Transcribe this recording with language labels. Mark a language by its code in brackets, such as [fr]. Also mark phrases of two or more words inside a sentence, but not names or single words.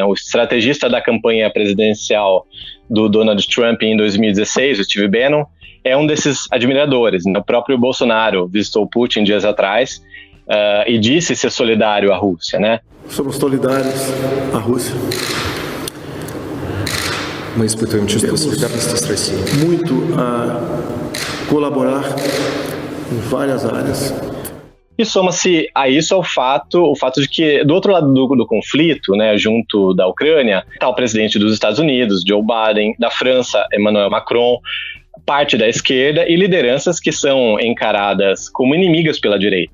[pt] O estrategista da campanha presidencial do Donald Trump em 2016, o Steve Bannon, é um desses admiradores, né? O próprio Bolsonaro visitou Putin dias atrás e disse ser solidário à Rússia, né? Somos solidários à Rússia. [ru] Мы испытываем чувство солидарности с Россией. [pt] Muito a colaborar em várias áreas. E soma-se a isso o fato de que, do outro lado do conflito, né, junto da Ucrânia, está o presidente dos Estados Unidos, Joe Biden, da França, Emmanuel Macron, parte da esquerda e lideranças que são encaradas como inimigas pela direita.